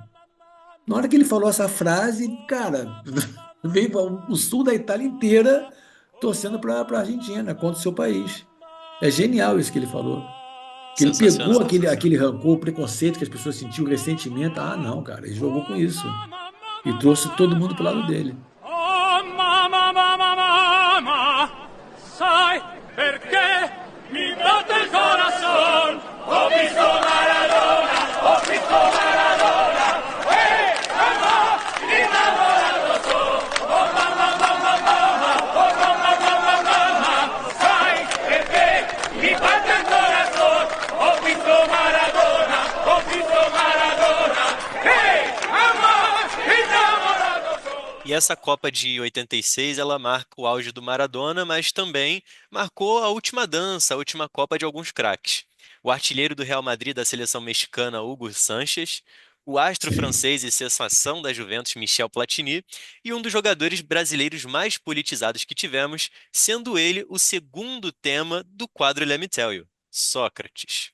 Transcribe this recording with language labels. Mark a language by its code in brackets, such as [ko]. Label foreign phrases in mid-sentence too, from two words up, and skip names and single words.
[pt] Na hora que ele falou essa frase, cara, veio o sul da Itália inteira torcendo para a Argentina, contra o seu país. É genial isso que ele falou. Que ele pegou Sensacional. aquele rancor, o preconceito que as pessoas sentiam, o ressentimento. Ah, não, cara, ele jogou com isso. E trouxe todo mundo pro lado dele. [it] Oh mamma, mamma, mamma, sai perché mi batte il corazón. Ho visto Maradona, ho visto Maradona. Mamma, innamorato sono. Oh mamma, mamma, mamma, oh mamma, mamma, mamma, sai perché mi batte il corazón. Ho visto Maradona, ho visto Maradona. Mamma, innamorato sono. [pt] E essa Copa de 86, ela marca o auge do Maradona, mas também marcou a última dança, a última Copa de alguns craques. O artilheiro do Real Madrid da seleção mexicana, Hugo Sánchez, o astro Sim. francês e sensação da Juventus, Michel Platini, e um dos jogadores brasileiros mais politizados que tivemos, sendo ele o segundo tema do quadro Let Me Tell You, Sócrates.